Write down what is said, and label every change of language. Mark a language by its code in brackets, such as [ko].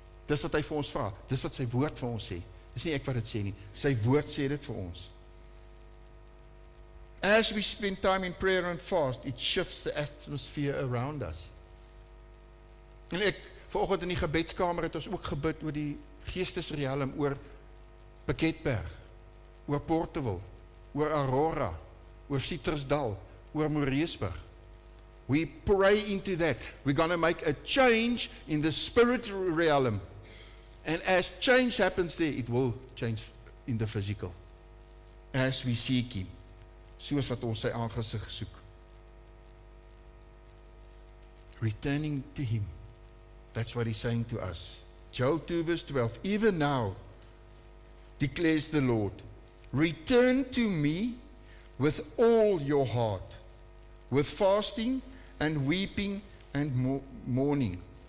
[af] Dis wat hy vir ons vra, dis wat sy woord vir ons sê. Dis nie ek wat dit sê nie, sy woord sê dit vir ons. [en] As we spend time in prayer and fast, it shifts the atmosphere around us. [af] En ek, vanoggend in die gebedskamer het ons ook gebid oor die geestesrealm, oor Piketberg, oor Portewil, oor Aurora, oor Citrusdal, oor Moreesburg. [en] We pray into that. We're going to make a change in the spiritual realm. And as change happens there, it will change in the physical. As we seek Him. [af] Soos wat ons sy aangesig soek. [en] Returning to Him. That's what He's saying to us. Joel 2 verse 12. Even now, declares the Lord, return to me with all your heart, with fasting and weeping and mourning.